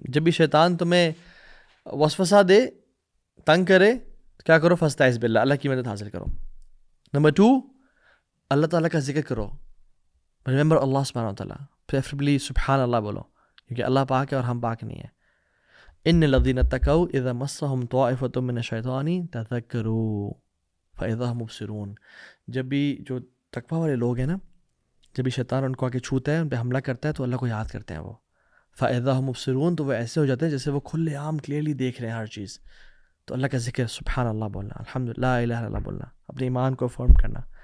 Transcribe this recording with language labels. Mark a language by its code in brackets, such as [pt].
[ur] جب بھی شیطان تمہیں وسوسہ دے، تنگ کرے، کیا کرو؟ [ar] فاستعذ باللہ، [ur] اللہ کی مدد حاصل کرو. نمبر 2، اللہ تعالیٰ کا ذکر کرو، ریممبر اللہ سبحانہ وتعالیٰ، پریفریبلی سبحان اللہ بولو، کیونکہ اللہ پاک ہے اور ہم پاک نہیں ہیں. [ar] ان الذین اتقوا اذا مسهم طائفة من الشیطان تذکروا فاذا هم مبصرون. [ur] جب بھی جو تقویٰ والے لوگ ہیں نا، جب بھی شیطان ان کو آ کے چھوتا ہے، ان پہ حملہ کرتا ہے، تو اللہ کو یاد کرتے ہیں وہ. [ar] فاذا هم مبصرون، [ur] تو وہ ایسے ہو جاتے ہیں جیسے وہ کھلے عام کلیئرلی دیکھ رہے ہیں ہر چیز. تو اللہ کا ذکر، سبحان اللہ بولنا، الحمدللہ، لا الہ الا اللہ بولنا، اپنے ایمان کو فارم کرنا.